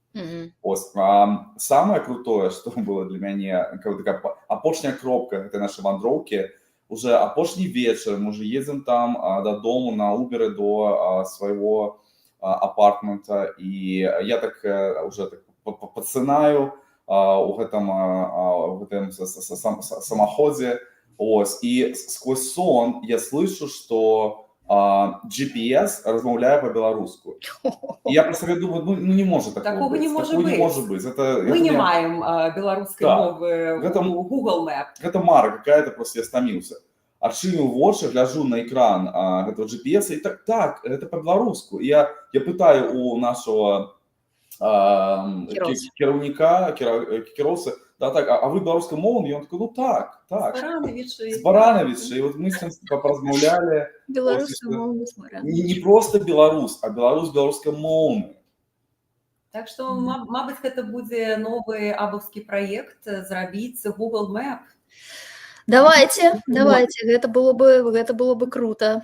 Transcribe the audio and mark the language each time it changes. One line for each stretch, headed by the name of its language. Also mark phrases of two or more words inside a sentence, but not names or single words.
Belarusian: Самае крутое, што было для мяне, такая апошняя кропка гэтай нашай вандроўкі, уже апошні вечар, мы уже едзем там дадому на Уберы до свайго апартмента, і я так уже пацынаю у гэтым самаходзе, і
Russian: сквозь сон я слышу,
Belarusian: што GPS размаўляе по-беларуску.
Russian: І я просто думаю, ну не может такого быть. Не может быть.
Belarusian: Мы не маем беларускай мовы у Google Map. Гэта мара какая-то, просто я стаміўся. Адчыніў вочы, гляджу на экран гэтага GPS, і так, это по-беларуску. Я пытаю у нашего кіроўцы, так, а вы беларускай мовы?
Russian: І он такой, ну так. З Баранавіча. І вот мы с ним поразмаўлялі.
Belarusian: Беларускай мовы з Баранавіча. Не просто беларус, а беларус беларускамоўны. Так што, мабыць, гэта будзе новы абаўскі праект, зрабіць Google Map.
Russian: Давайте, гэта было бы круто.